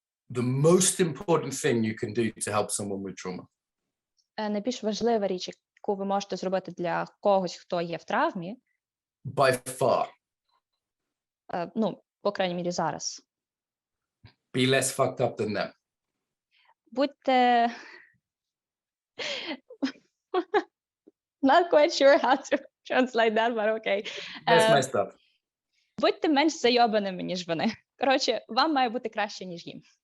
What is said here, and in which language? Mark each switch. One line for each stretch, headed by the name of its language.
English: The most important thing you can do to help someone with trauma.
Ukrainian: Найбільш важлива річ, яку ви можете зробити для когось, хто є в травмі,
English: By far.
Ukrainian: по крайній мірі зараз.
English: Be less fucked up than them.
Ukrainian: Будьте...
English: Not quite sure how to translate that, but okay. Less messed up.
Ukrainian: Будьте менш зайобаними, ніж вони. Коротше, вам має бути краще, ніж їм.